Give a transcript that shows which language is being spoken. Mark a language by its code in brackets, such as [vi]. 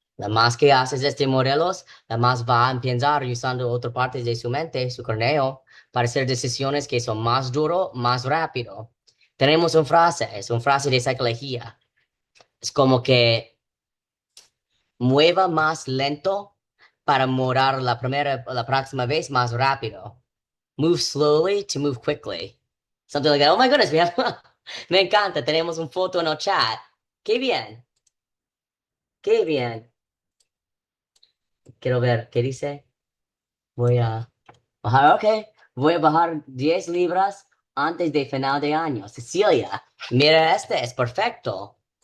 [es] La más que haces este modelos, la más va a pensar usando otras partes de su mente, su cráneo, para hacer decisiones que son más duro, más rápido. Tenemos una frase, es una frase de psicología. Es como que mueva más lento para morar la próxima vez más rápido. [en] Move slowly to move quickly. Something like that. Oh my goodness, [es] me encanta. Tenemos un foto en el chat. Qué bien, qué bien. Quiero ver, ¿qué dice? Voy a bajar, ok. Voy a bajar 10 libras antes de final de año. Cecilia, mira este, es perfecto.